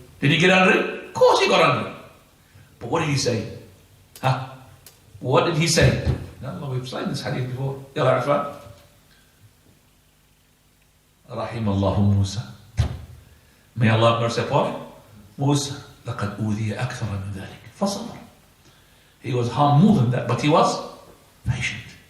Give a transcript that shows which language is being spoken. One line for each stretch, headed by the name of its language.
English: Did he get angry? Of course he got angry. But what did he say? What did he say? No, we've seen this hadith before. Yalla Afan. Rahimallahu Musa. May Allah have mercy upon him.
Arabic: Musa, لَقَدْ أُوذِيَ أَكْثَرَ مِنْ ذَلِكَ فَصَبَرَ.
English: He was harmed more than that, but he was patient.